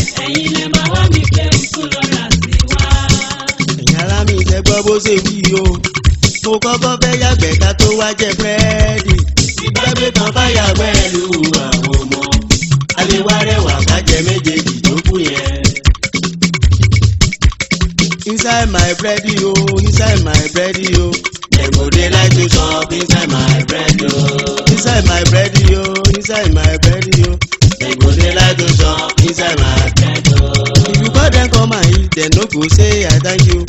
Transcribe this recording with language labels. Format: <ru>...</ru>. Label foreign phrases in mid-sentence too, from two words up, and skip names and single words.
<yo>ẹ̀yin lè máa wá mi pé òkú lọ́ra sí wa. ẹ̀yin ará mi ṣe gbọ́ bó ṣe wí o mo kọ́kọ́ fẹ́ yàgbẹ́ ká tó wá jẹ búrẹ́dì ìgbàgbé kan bá yàgbẹ́ lu àwọn ọmọ aléwárẹ̀wà ká jẹ méjèèjì tó kù yẹn.</yo> <pcm>inside my bread yo inside my bread yo dem go dey like to chop inside my bread yo inside my bread yo inside my bread yo dem go dey like to chop inside my bread yo. if you call dem come and eat dem no go say I thank you.</pcm>